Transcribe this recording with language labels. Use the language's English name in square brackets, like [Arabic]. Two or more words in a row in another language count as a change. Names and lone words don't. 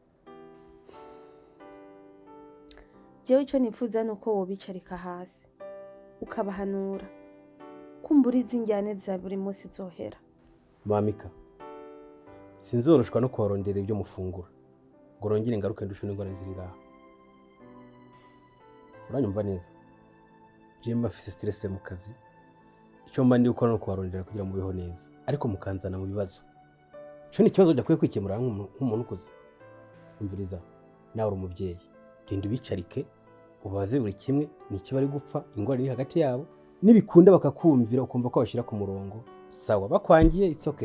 [Rundi] Jewe icyo nifuza nuko wobicarika hasi ukabahanura kumbura izi njyane za buri munsi zohera. Mamika, sinzoroshwa no kubarondera ibyo mufungura ngo rongere ngaruke ndushe n'ingorane ziri ngaha. Uranyumva neza? Je mafise stress mu kazi, icyo mba ndi gukora no kubarondera kugira ngo mubeho neza, ariko mukanzana mu bibazo. Cyo ni ikibazo dakwiye kwikemura nk'umuntu ukuze. Umviriza, nawe uri umubyeyi, genda ubicarike ubaze buri kimwe n'iki bari gupfa, ingorane iri hagati yabo, nibikunda bakakumvira ukumva ko bashira ku murongo sawa, bakwangiye [English] it's okay.